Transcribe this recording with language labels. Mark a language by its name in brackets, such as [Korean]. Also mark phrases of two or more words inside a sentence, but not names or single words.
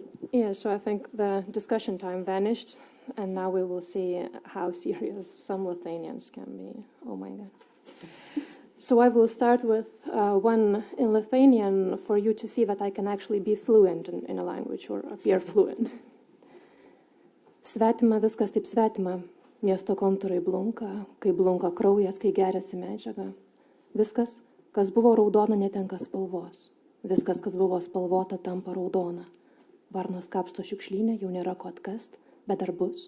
[English] Yeah, so I think the discussion time vanished, and now we will see how serious some Lithuanians can be. Oh my God. So I will start with one in Lithuanian for you to see that I can actually be fluent in a language or appear fluent. [Lithuanian] Svetima, viskas taip svetima. Miesto kontūrai blunka, kai blunka kraujas, kai geriasi medžiaga. Viskas, kas buvo raudona, netenka spalvos. Viskas, kas buvo spalvota, tampa raudona. Varnos kapsto šiukšlynę, jau nėra ko atkast, bet dar bus.